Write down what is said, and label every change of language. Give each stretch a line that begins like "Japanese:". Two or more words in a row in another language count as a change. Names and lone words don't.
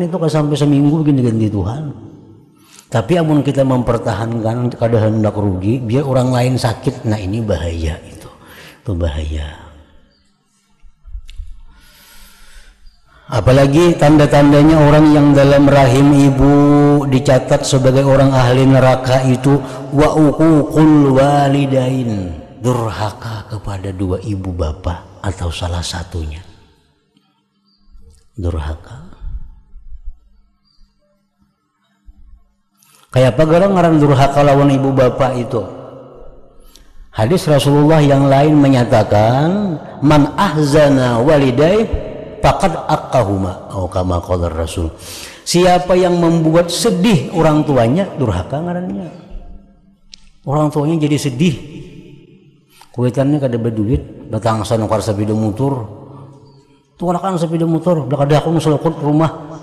Banjar: Itu kan sampai seminggu begini diganti Tuhan. Tapi amun kita mempertahankan keadaan hendak rugi biar orang lain sakit, nah ini bahaya, itu bahaya. Apalagi tanda-tandanya orang yang dalam rahim ibu dicatat sebagai orang ahli neraka itu
Arabic: وعقوق الوالدين,
Banjar: durhaka kepada dua ibu bapak atau salah satunya. Durhaka. Kayak apa garang ngaran durhaka lawan ibu bapak itu? Hadis Rasulullah yang lain menyatakan
Arabic: من أحزن والديه فقد عقهما,
Banjar: atau
Arabic: كما قال الرسول.
Banjar: Siapa yang membuat sedih orang tuanya, durhaka ngarannya. Orang tuanya jadi sedih. Kuitannya kada berduit, datang sana kar sepeda motor. Tuh kan sepeda motor, dah kada aku nusulukut rumah.